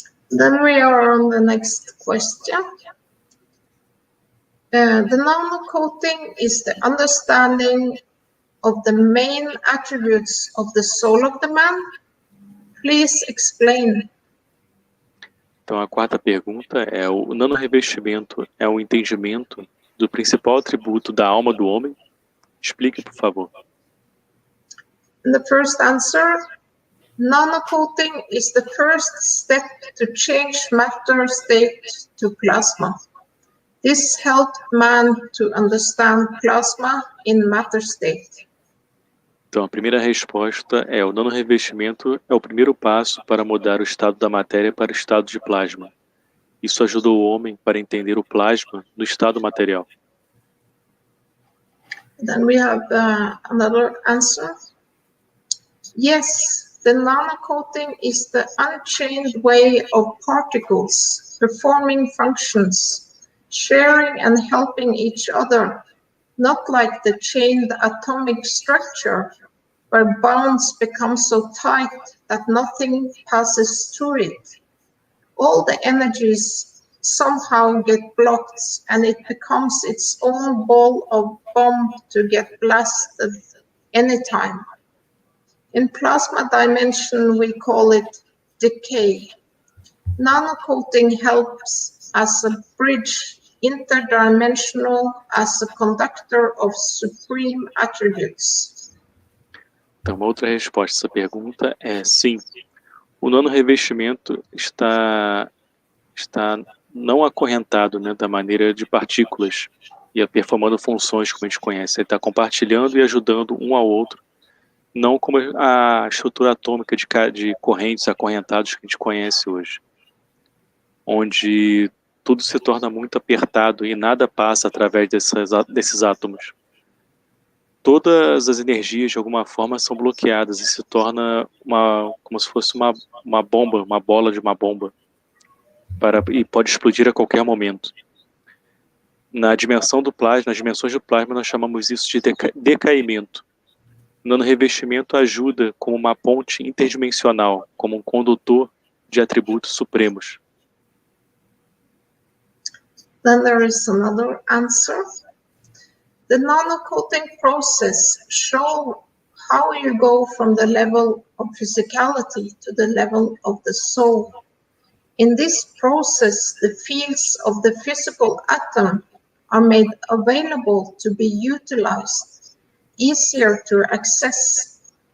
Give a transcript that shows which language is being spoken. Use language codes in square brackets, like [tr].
[en] Then we are on the next question. The nano-coating is the understanding of the main attributes of the soul of the man. Please explain. [pt] Então, a quarta pergunta é: o nanorevestimento é o entendimento do principal atributo da alma do homem? Explique, por favor. [en] And the first answer, nano-coating is the first step to change matter state to plasma. This helped man to understand plasma in matter state. [pt] Então, a primeira resposta é: o nanorevestimento é o primeiro passo para mudar o estado da matéria para o estado de plasma. Isso ajudou o homem para entender o plasma no estado material. [en] Then we have another answer. Yes, the nano-coating is the unchained way of particles performing functions, sharing and helping each other, not like the chained atomic structure where bonds become so tight that nothing passes through it. All the energies somehow get blocked and it becomes its own ball of bomb to get blasted anytime. In plasma dimension, we call it decay. Nano-coating helps as a bridge, interdimensional, as a conductor of supreme attributes. [pt] Então, uma outra resposta a essa pergunta é sim. O nanorevestimento está não acorrentado, né, da maneira de partículas e performando funções como a gente conhece. Ele está compartilhando e ajudando um ao outro, não como a estrutura atômica de correntes acorrentadas que a gente conhece hoje, onde tudo se torna muito apertado e nada passa através desses átomos. Todas as energias, de alguma forma, são bloqueadas e se torna como se fosse uma bomba, uma bola de uma bomba, e pode explodir a qualquer momento. Na dimensão do plasma, nas dimensões do plasma, nós chamamos isso de decaimento. O nanorevestimento ajuda como uma ponte interdimensional, como um condutor de atributos supremos. [en] Then there is another answer. The nano-coating process shows how you go from the level of physicality to the level of the soul. In this process, the fields of the physical atom are made available to be utilized, easier to access.